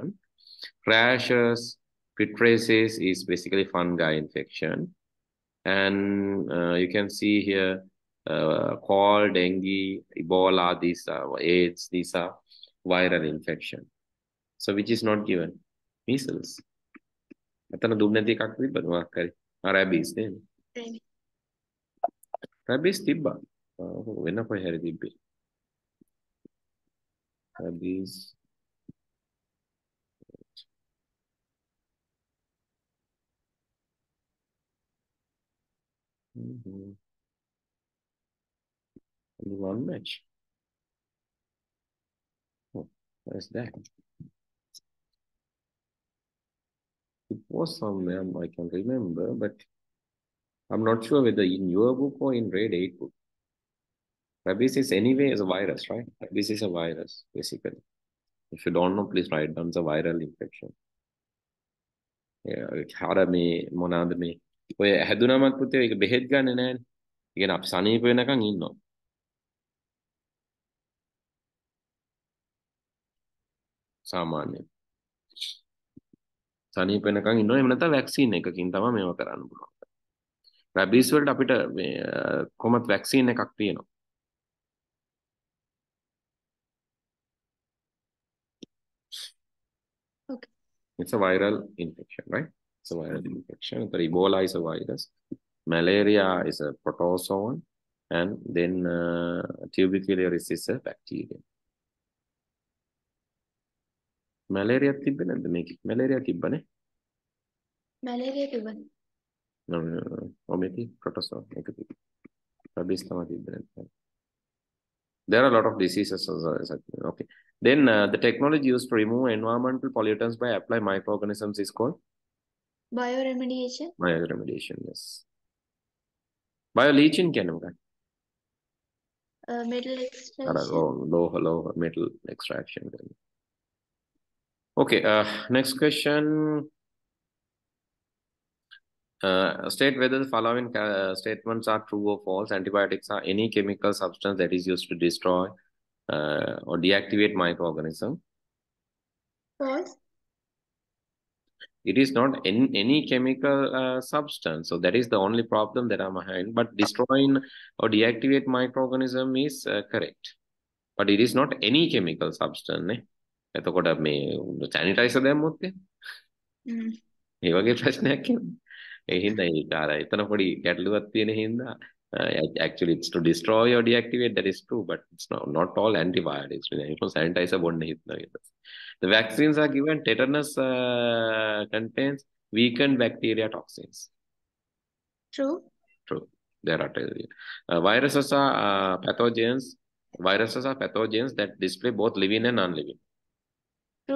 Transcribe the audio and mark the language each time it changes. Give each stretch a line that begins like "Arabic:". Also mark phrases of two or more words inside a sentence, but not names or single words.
English: Rashes, pityriasis is basically fungi infection. And you can see here cholera, dengue, Ebola, these are AIDS, these are viral infection. So which is not given? Measles.
Sinhala: අතන දුන්නේ නැති එකක් තිබ්බද මොකක් හරි? rabies නේද? rabies තිබ්බා. වෙන කොහේ හරි තිබ්බේ. rabies.
English: Only one match. Oh, where's that? It was somewhere I can remember, but I'm not sure whether in your book or in grade 8 book. Rabies is anyway as a virus, right? Rabies is a virus, basically. If you don't know, please write down the viral infection.
Sinhala: හර මේ මොනවාද මේ ඔය හැදුනමත් පුතේ ඒක බෙහෙත් ගන්න නෑනේ. ඒ කියන්නේ අපි සනීප වෙනකන් ඉන්නවා. සාමාන්‍යයෙන්. සනීප වෙනකන් ඉන්නවා. එහෙම නැත්නම් වැක්සින් එකකින් තමයි මේව කරන්න පුළුවන්. රැබීස් වලට අපිට මේ කොහොමත් වැක්සින් එකක් තියෙනවා.
English: Okay. It's a viral infection, right? It's a viral infection. So Ebola is a virus. Malaria is a protozoan. And then tuberculosis is a bacteria.
Sinhala: Malaria තිබ්බ නැද්ද මේක? Malaria තිබ්බනේ. මැලේරියා තිබුණා. Ometi protozoan එක තිබ්බ. Rabies තමයි තිබ්බ නැත්නම්.
English: There are a lot of diseases. Okay. Then the technology used to remove environmental pollutants by apply microorganisms is called bioremediation. Bioremediation, yes. Bioleaching
Sinhala: කියන්නේ මොකක්ද?
English: Metal extraction. Low metal extraction. Okay, next question. State whether the following statements are true or false. Antibiotics are any chemical substance that is used to destroy or deactivate microorganism. False. It is not any chemical substance. So that is the only problem that I'm having. But destroying or deactivate microorganism is correct. But it is not any chemical substance.
Sinhala: එතකොට මේ sanitizer දැම්මොත් ඒ වගේ ප්‍රශ්නයක් එන්නේ. ඒ හින්දා ඒක අර එතන පොඩි ගැටලුවක් තියෙන හින්දා
English: actually it's to destroy or deactivate, that is true, but it's not all antibiotics.
Sinhala: Sanitizer බොන්න හිතනවා.
English: The vaccines are given. Tetanus contains weakened bacteria toxins. True. True. There are viruses are pathogens. Viruses are pathogens that display both living and non-living. True.